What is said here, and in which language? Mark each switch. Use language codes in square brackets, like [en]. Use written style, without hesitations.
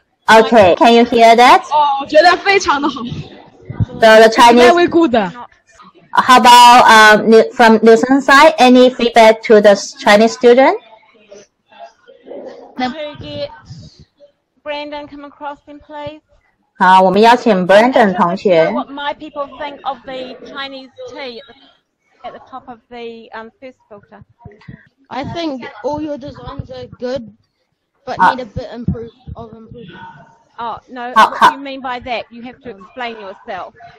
[en] Okay, can you hear that? [zh] 我觉得非常的好。 [en] The Chinese. Very good. How about from Lesson side? Any feedback to the Chinese student? to get Brandon come across then, please. [zh] 好，我们邀请 Brandon 同学。 [en] What my people think of the Chinese tea at the top of the first filter. I think all your designs are good, but need a bit of improvement. Oh, no, what do you mean by that? You have to explain yourself.